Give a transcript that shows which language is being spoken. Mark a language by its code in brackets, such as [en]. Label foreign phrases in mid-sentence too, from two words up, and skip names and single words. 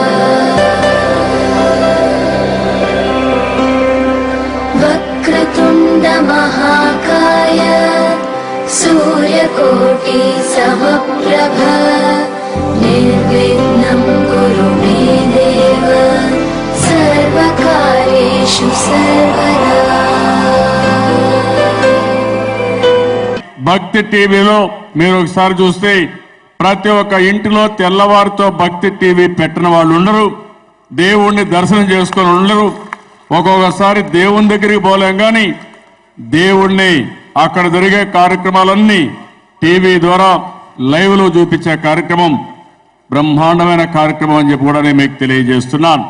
[sa] वक्रतुण्ड महाकाय सूर्यकोटि समप्रभ निर्विघ्नं कुरु मे देव सर्वकार्येषु सर्वदा। [te] భక్తి టీవీలో మీరు ఒకసారి చూస్తే ప్రతి ఒక్క ఇంటిలో తెల్లవారితో భక్తి టీవీ పెట్టిన వాళ్ళు ఉండరు, దేవుణ్ణి దర్శనం చేసుకొని ఉండరు. ఒక్కొక్కసారి దేవుని దగ్గరికి పోలేం కానీ దేవుణ్ణి అక్కడ జరిగే కార్యక్రమాలన్నీ టీవీ ద్వారా లైవ్ లో చూపించే కార్యక్రమం బ్రహ్మాండమైన కార్యక్రమం అని చెప్పి కూడా నేను మీకు తెలియజేస్తున్నాను.